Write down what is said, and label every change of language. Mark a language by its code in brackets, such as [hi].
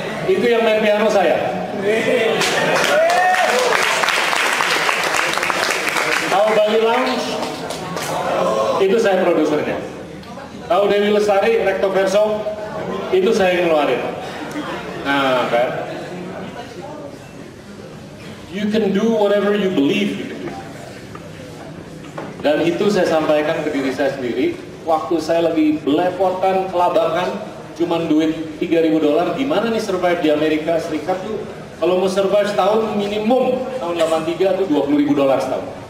[id] Itu yang main piano saya. Tahu Bali Lounge? Itu saya produsernya. Tahu Dewi Lestari, Recto Verso? Itu saya yang ngeluarin. Nah kan, [en] you can do whatever you believe you can do. [id] Dan itu saya sampaikan ke diri saya sendiri. Waktu saya lagi belepotan, kelabakan, cuman duit $3.000, gimana nih survive di Amerika Serikat tuh? Kalau mau survive setahun minimum, tahun 83 tuh $20.000 setahun.